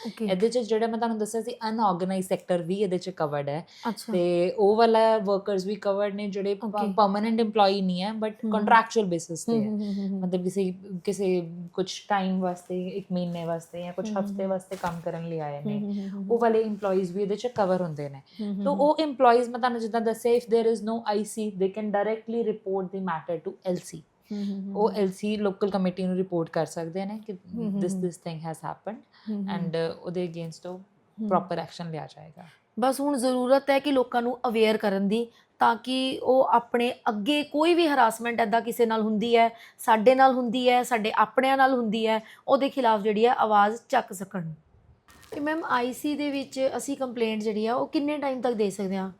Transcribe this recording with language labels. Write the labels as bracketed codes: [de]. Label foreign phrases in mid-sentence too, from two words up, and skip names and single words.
[pa] ਇਹਦੇ 'ਚ ਜਿਹੜਾ ਮੈਂ ਤੁਹਾਨੂੰ ਦੱਸਿਆ ਸੀ ਅਨਆਰਗੇਨਾਈਜ਼ਡ ਸੈਕਟਰ ਵੀ ਇਹਦੇ 'ਚ ਕਵਰਡ ਹੈ, ਤੇ ਉਹ ਵਾਲਾ ਵਰਕਰਸ ਵੀ ਕਵਰਡ ਨੇ ਜਿਹੜੇ [en] permanent employee [pa] ਨਹੀਂ ਹੈ [en] but contractual basis [pa] ਤੇ ਹੈ, ਮਤਲਬ ਕਿਸੇ ਕੁਝ ਟਾਈਮ ਵਾਸਤੇ, 1 ਮਹੀਨੇ ਵਾਸਤੇ ਜਾਂ ਕੁਝ ਹਫ਼ਤੇ ਵਾਸਤੇ ਕੰਮ ਕਰਨ ਲਈ ਆਏ ਨੇ, ਉਹ ਵਾਲੇ EMPLOYEES ਵੀ ਇਹਦੇ 'ਚ ਕਵਰ ਹੁੰਦੇ ਨੇ। ਤਾਂ ਉਹ EMPLOYEES ਮੈਂ ਤੁਹਾਨੂੰ ਜਿੱਦਾਂ ਦੱਸਿਆ, [en] if there is no IC they can directly report the matter to LC। [pa] ਉਹ LC [en] local committee [pa] ਨੂੰ ਰਿਪੋਰਟ ਕਰ ਸਕਦੇ ਨੇ ਕਿ [en] this thing has happened and [pa] ਉਹਦੇ ਅਗੇਂਸਟ ਉਹ [en] proper action [pa] ਲਿਆ ਜਾਏਗਾ। ਬਸ ਹੁਣ ਜ਼ਰੂਰਤ ਹੈ ਕਿ ਲੋਕਾਂ ਨੂੰ ਅਵੇਅਰ ਕਰਨ ਦੀ, ਤਾਂ ਕਿ ਉਹ ਆਪਣੇ ਅੱਗੇ ਕੋਈ ਵੀ ਹਰਾਸਮੈਂਟ ਇੱਦਾਂ ਕਿਸੇ ਨਾਲ ਹੁੰਦੀ ਹੈ, ਸਾਡੇ ਨਾਲ ਹੁੰਦੀ ਹੈ, ਸਾਡੇ ਆਪਣਿਆਂ ਨਾਲ ਹੁੰਦੀ ਹੈ, ਉਹਦੇ ਖਿਲਾਫ ਜਿਹੜੀ ਹੈ ਆਵਾਜ਼ ਚੱਕ ਸਕਣ। ਤੇ ਮੈਮ IC ਦੇ ਵਿੱਚ ਅਸੀਂ ਕੰਪਲੇਂਟ ਜਿਹੜੀ ਆ ਉਹ ਕਿੰਨੇ ਟਾਈਮ ਤੱਕ ਦੇ ਸਕਦੇ ਹਾਂ?